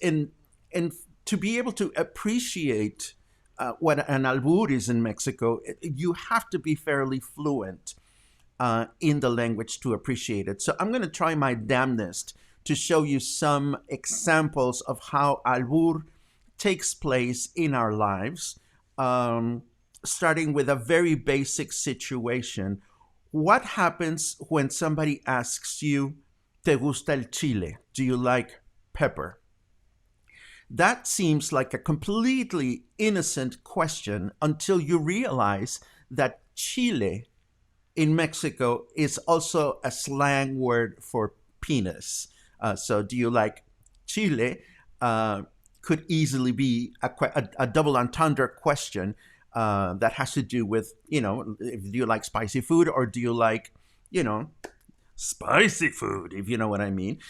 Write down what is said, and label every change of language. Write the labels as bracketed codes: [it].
[en] And to be able to appreciate what an albur is in Mexico, you have to be fairly fluent in the language to appreciate it. So I'm going to try my damnedest to show you some examples of how albur takes place in our lives, starting with a very basic situation. What happens when somebody asks you, [es] ¿Te gusta el chile? [en] Do you like pepper? That seems like a completely innocent question until you realize that chile in Mexico is also a slang word for penis. So do you like chile? Could easily be a double entendre question that has to do with, do you like spicy food or do you like, spicy food, if you know what I mean.